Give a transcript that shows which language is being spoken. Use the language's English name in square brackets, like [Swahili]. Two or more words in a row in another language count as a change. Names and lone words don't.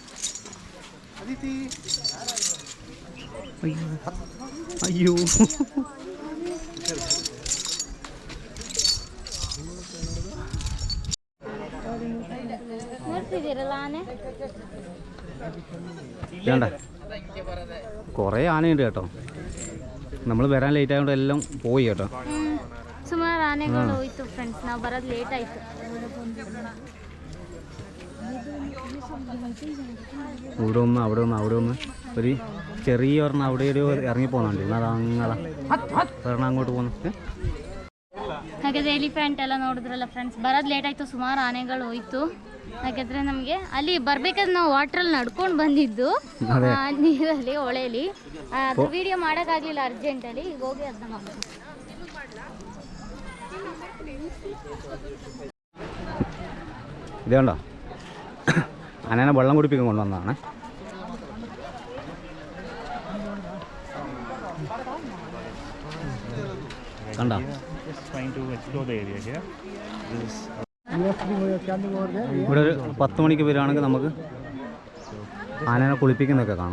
[Malayalam] അയ്യോ വേണ്ട, കുറേ ആനയുണ്ട് കേട്ടോ. നമ്മൾ വരാൻ ലേറ്റ് ആയതുകൊണ്ട് എല്ലാം പോയി കേട്ടോ. [Kannada] ಸುಮಾರು ಆನೆಗಳು ಹೋಯ್ತು ಫ್ರೆಂಡ್ಸ್. ನಾವು ಬರೋದು ಲೇಟ್ ಆಯಿತು. [Malayalam] ഇവിടെ ഒന്ന് അവിടെ ഒന്ന് ഒരു ചെറിയ ഒരെണ്ണം അവിടെ ഒരു ഇറങ്ങിപ്പോകുന്നുണ്ട്. അത് അങ്ങനെ ഒരെണ്ണം അങ്ങോട്ട് പോകുന്നു. [Kannada] ಹಾಗಾದರೆ ಎಲಿಫೆಂಟ್ ಎಲ್ಲ ನೋಡಿದ್ರಲ್ಲ ಫ್ರೆಂಡ್ಸ್. ಬರೋದು ಲೇಟ್ ಆಯಿತು. ಸುಮಾರು ಆನೆಗಳು ಹೋಯ್ತು. ಯಾಕೆಂದರೆ ನಮಗೆ ಅಲ್ಲಿ ಬರ್ಬೇಕಾದ್ರೆ ನಾವು ವಾಟ್ರಲ್ಲಿ ನಡ್ಕೊಂಡು ಬಂದಿದ್ದು ನೀರಲ್ಲಿ ಹೊಳೆಯಲ್ಲಿ. ಅದು ವಿಡಿಯೋ ಮಾಡೋಕ್ಕಾಗಲಿಲ್ಲ ಅರ್ಜೆಂಟಲ್ಲಿ. ಈಗ ಹೋಗಿ ಅದನ್ನ ಮಾಡೋದು. [Malayalam] ഇത് കണ്ടോ, ആനേനെ വെള്ളം കുടിപ്പിക്കാൻ കൊണ്ടുവന്നതാണ്. കണ്ടോ, ഇവിടെ ഒരു 10 മണിക്ക് വരികയാണെങ്കിൽ നമുക്ക് ആനേനെ കുളിപ്പിക്കുന്നതൊക്കെ കാണാം.